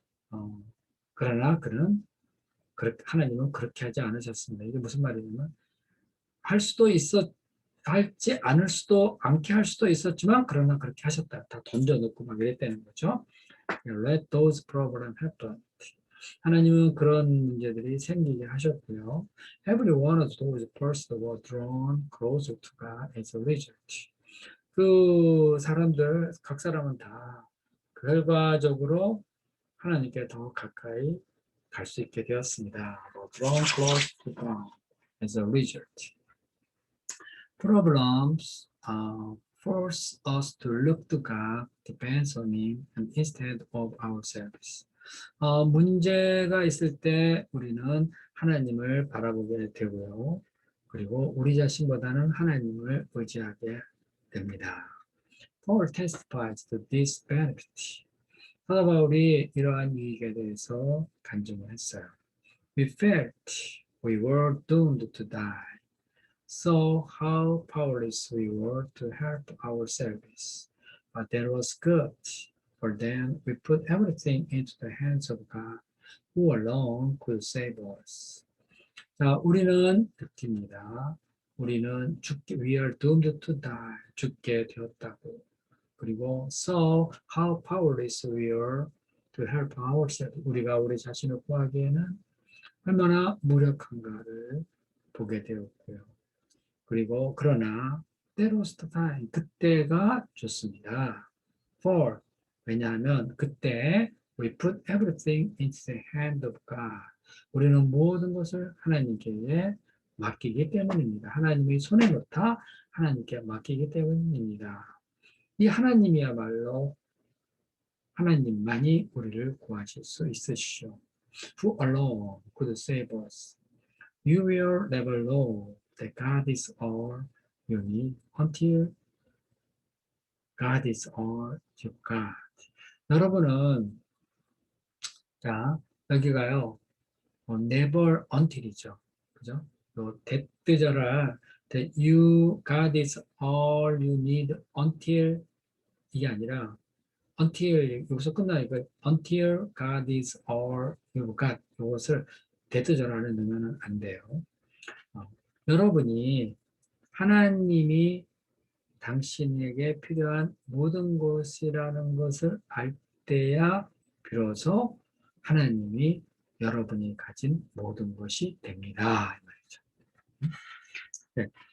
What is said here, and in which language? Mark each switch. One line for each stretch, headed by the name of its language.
Korean: 어, 그러나 그는 하나님은 그렇게 하지 않으셨습니다. 이게 무슨 말이냐면 할 수도 있었 할지 않을 수도 않게 할 수도 있었지만 그러나 그렇게 하셨다. 다 던져놓고 막 이랬다는 거죠.
English: Let those problems happen.
Korean: 하나님은 그런 문제들이 생기게 하셨고요.
English: Every one of those persons were drawn closer to God as a result.
Korean: 그 사람들, 각 사람은 다 결과적으로 하나님께 더 가까이 갈 수 있게 되었습니다.
English: Drawn close to God as a result. Problems force us to look to God, depends on Him, and instead of ourselves.
Korean: 문제가 있을 때 우리는 하나님을 바라보게 되고요. 그리고 우리 자신보다는 하나님을 의지하게 됩니다.
English: Paul testifies to this benefit.
Korean: 사도 바울이 이러한 유익에 대해서 간증을 했어요.
English: We felt we were doomed to die. So how powerless we were to help ourselves. But that was good, for then we put everything into the hands of God, who alone could save us.
Korean: 자, 우리는 듣기입니다. 우리는
English: we are doomed to die.
Korean: 죽게 되었다고. 그리고
English: so how powerless we are to help ourselves.
Korean: 우리가 우리 자신을 구하기에는 얼마나 무력한가를 보게 되었고요. 그리고 그러나 때로스 타임 그때가 좋습니다.
English: For
Korean: 왜냐하면 그때
English: we put everything into the hand of God.
Korean: 우리는 모든 것을 하나님께 맡기기 때문입니다. 하나님의 손에 놓다 하나님께 맡기기 때문입니다. 이 하나님이야말로 하나님만이 우리를 구하실 수 있으시오.
English: Who alone could save us. You will never know that God is all you need until God is all you got.
Korean: 여러분은 자 여기가요
English: never until
Korean: 이죠, 그죠? 요 대뜨절할
English: that you God is all you need until
Korean: 이게 아니라
English: until
Korean: 여기서 끝나니까
English: until God is all you got
Korean: 이것을 대뜨절하는 넣으면 안 돼요. 여러분이 하나님이 당신에게 필요한 모든 것이라는 것을 알 때야 비로소 하나님이 여러분이 가진 모든 것이 됩니다. 이 말이죠. 네.